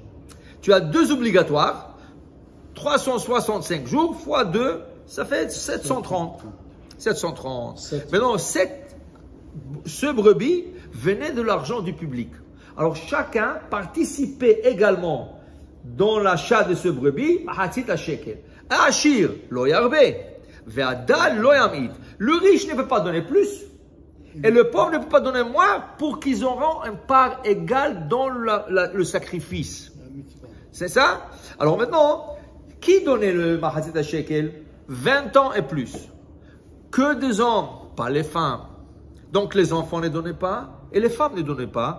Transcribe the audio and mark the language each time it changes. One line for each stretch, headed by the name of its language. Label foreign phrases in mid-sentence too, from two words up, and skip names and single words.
French: Tu as 2 obligatoires, 365 jours fois 2, ça fait 730. 730. Maintenant, ce brebis venait de l'argent du public. Alors chacun participait également dans l'achat de ce brebis,
Hebrew: מחצית השקל. העשיר לא ירבה והדל לא ימעיט.
French: Le riche ne peut pas donner plus, et le pauvre ne peut pas donner moins pour qu'ils auront une part égale dans le sacrifice. C'est ça? Alors maintenant, qui donnait le
Hebrew: מחצית השקל?
French: 20 ans et plus. Que des hommes, pas les femmes. Donc les enfants ne donnaient pas, et les femmes ne donnaient pas.